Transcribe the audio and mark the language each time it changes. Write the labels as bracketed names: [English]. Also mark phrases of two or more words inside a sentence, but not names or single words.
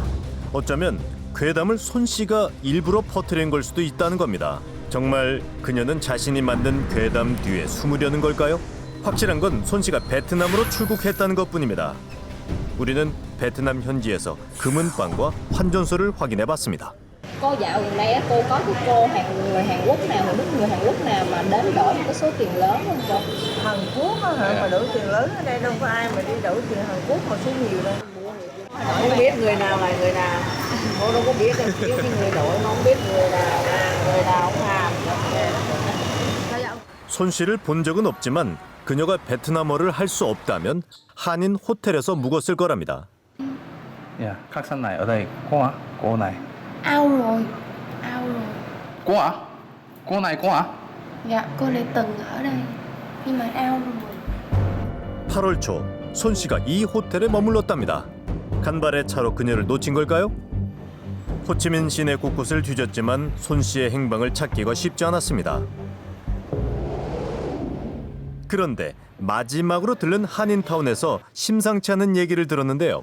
[Korean] 어쩌면 괴담을 손 씨가 일부러 퍼뜨린 걸 수도 있다는 겁니다. 정말 그녀는 자신이 만든 괴담 뒤에 숨으려는 걸까요? 확실한 건 손 씨가 베트남으로 출국했다는 것뿐입니다. 우리는 베트남 현지에서 금은방과 환전소를 확인해봤습니다. [Vietnamese] Cô dạo gần đây cô có cái cô người Hàn Quốc nào, người nước người Hàn Quốc nào mà đến đổi một cái số tiền lớn không cô? Hàn Quốc hả? Mà đổi tiền lớn ở đây đâu có ai mà đi đổi tiền Hàn Quốc mà số nhiều đâu. Không biết người nào là người nào. Cô đâu có biết đâu, chỉ cái người đổi mà không biết người nào không Hàn. [Korean] 손 씨를 본 적은 없지만 그녀가 베트남어를 할 수 없다면 한인 호텔에서 묵었을 거랍니다. [Vietnamese] Dạ, khách sạn này ở đây có hả? Cô này. Ao rồi. Cô hả? Cô này có hả? Dạ, cô này từng ở đây. Nhưng mà ao rồi. [Korean] 8월 초 손 씨가 이 호텔에 머물렀답니다. 간발의 차로 그녀를 놓친 걸까요? 호치민 시내 곳곳을 뒤졌지만 손 씨의 행방을 찾기가 쉽지 않았습니다. 그런데 마지막으로 들른 한인타운에서 심상치 않은 얘기를 들었는데요.